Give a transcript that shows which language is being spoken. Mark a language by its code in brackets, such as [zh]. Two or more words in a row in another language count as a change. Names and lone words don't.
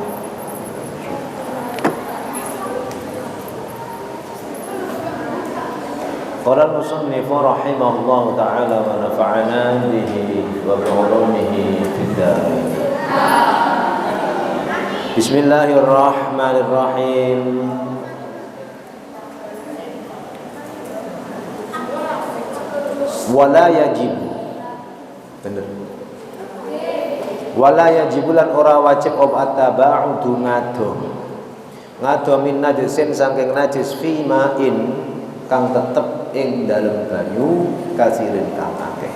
[ar] قال المصنف رحمه الله تعالى ونفعنا به وبعلومه في الدارين. بسم الله الرحمن الرحيم. ولا يجب. [jv] Bener. [ar] ولا يجب [jv] ora wajib [ar] التباعد عن من نجس [jv] saking najis [ar] في ماء [jv] kang tetep ing dalem banyu kasirin kang akeh.